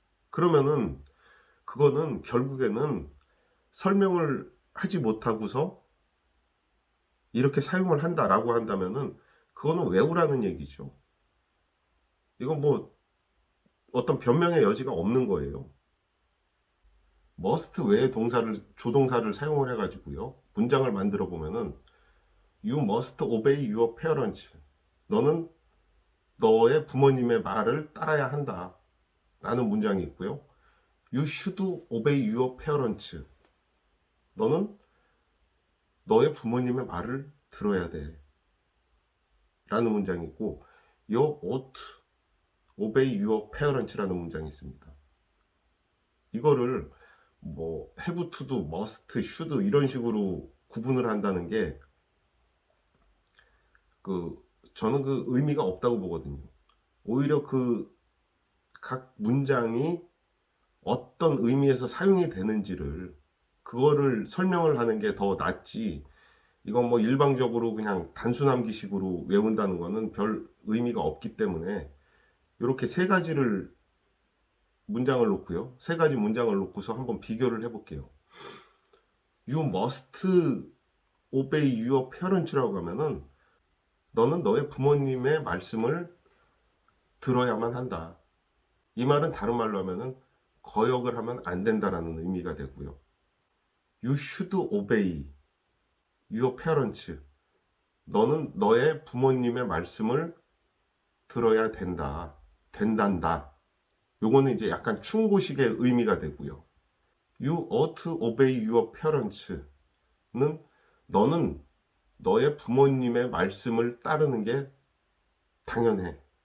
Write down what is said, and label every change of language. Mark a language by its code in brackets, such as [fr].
[ko] 그러면은 그거는 결국에는 설명을 하지 못하고서 이렇게 사용을 한다라고 한다면은 그거는 외우라는 얘기죠. 이건 뭐 어떤 변명의 여지가 없는 거예요. must 외에 조동사를 사용을 해가지고요. [en] 문장을 만들어 보면은 You must obey your parents. [ko] 너는 너의 부모님의 말을 따라야 한다 라는 문장이 있고요. [en] You should obey your parents. [ko] 너는 너의 부모님의 말을 들어야 돼. 라는 문장이 있고, You ought obey your parents 라는 문장이 있습니다. 이거를 뭐 have to도, must, should 이런 식으로 구분을 한다는 게 저는 그 의미가 없다고 보거든요. 오히려 그 각 문장이 어떤 의미에서 사용이 되는지를 그거를 설명을 하는 게 더 낫지. 이건 뭐 일방적으로 그냥 단순함기식으로 외운다는 거는 별 의미가 없기 때문에 이렇게 세 가지를 문장을 놓고요. 세 가지 문장을 놓고서 한번 비교를 해볼게요. You must obey your parents 라고 하면은 너는 너의 부모님의 말씀을 들어야만 한다. 이 말은 다른 말로 하면은 거역을 하면 안 된다라는 의미가 되고요. [en] You should obey your parents. [ko] 너는 너의 부모님의 말씀을 들어야 된다. 된단다. 요거는 이제 약간 충고식의 의미가 되고요. You ought to obey your parents 는 너는 너의 부모님의 말씀을 따르는 게 당연해.